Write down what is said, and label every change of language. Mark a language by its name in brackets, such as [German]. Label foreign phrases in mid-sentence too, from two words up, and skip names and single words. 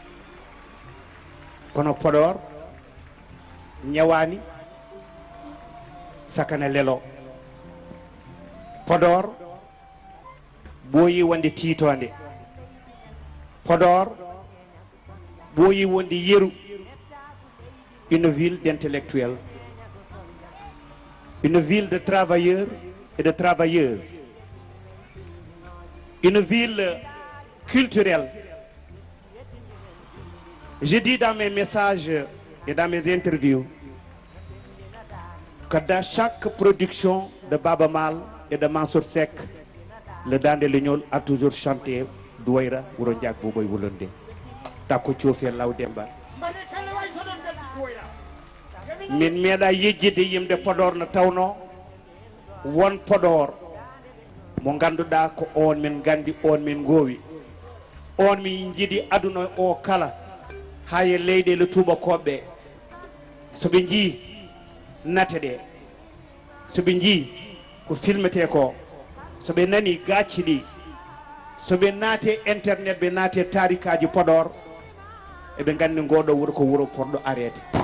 [Fula] kono Podor ñawani sakana lelo Podor ɓooyi wonde tiitonde Podor ɓooyi wonde yeru [French] une ville d'intellectuels, une ville de travailleurs et de travailleuses, une ville culturelle. Je dis dans mes messages et dans mes interviews que dans chaque production de Baaba Maal et de Mansour Seck, le Dande Leñol a toujours chanté Douaira Wuro Ndiak Boboy Wulonde takko coofel law Demba. [Fula] min meeɗa yejjide yimde Podor no tawno won Podor mo ganduɗa ko on min gandi on min goowi on min jiiɗi aduna o kala ha e leyɗele tubakoɓe soɓe jii nate ɗe soɓe jii ko filmete ko soɓe nani gacci ɗi soɓe naate internet ɓe naate tarikaji Podor eɓe gandi ngoɗo wuuro ko wuuro poɗɗo arede